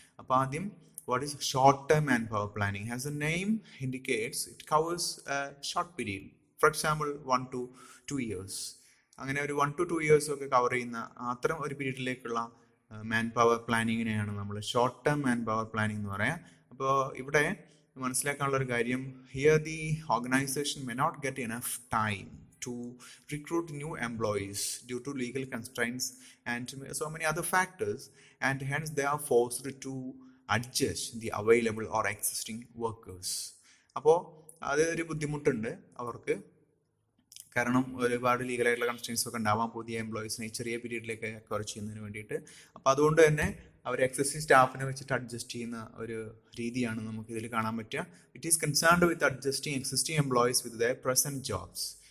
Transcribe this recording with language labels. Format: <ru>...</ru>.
<ml>അപ്പോൾ ആദ്യം</ml> <en>what is short-term manpower planning? As the name indicates, it covers a short period. For example, 1 to 2 years.</en> <ml>അങ്ങനെ ഒരു</ml> <en>1 to 2 years</en> <ml>ഒക്കെ cover ചെയ്യുന്ന അത്തരം ഒരു പീരീഡിലേക്കുള്ള മാൻ പവർ പ്ലാനിങ്ങിനെയാണ് നമ്മൾ short term man power planning എന്ന് പറയാം. അപ്പോൾ ഇവിടെ മനസ്സിലാക്കാനുള്ള ഒരു കാര്യം,</ml> <en>Here the organisation may not get enough time to recruit new employees due to legal constraints and so many other factors, and hence they are forced to adjust the available or existing workers.</en> <ml>അപ്പോൾ അത് ഒരു ബുദ്ധിമുട്ടുണ്ട് അവർക്ക്. കാരണം ഒരുപാട് ലീഗലായിട്ടുള്ള constraints ഒക്കെ ഉണ്ടാവാം പുതിയ എംപ്ലോയീസിനെ ചെറിയ പീരീഡിലേക്ക് അക്വയർ ചെയ്യുന്നതിന് വേണ്ടിയിട്ട്. അപ്പോൾ അതുകൊണ്ട് തന്നെ അവർ എക്സിസ്റ്റിംഗ് സ്റ്റാഫിനെ വെച്ചിട്ട് അഡ്ജസ്റ്റ് ചെയ്യുന്ന ഒരു രീതിയാണ് നമുക്ക് ഇതിൽ കാണാൻ പറ്റുക.</ml> <en>It is concerned with adjusting existing employees with their present jobs.</en>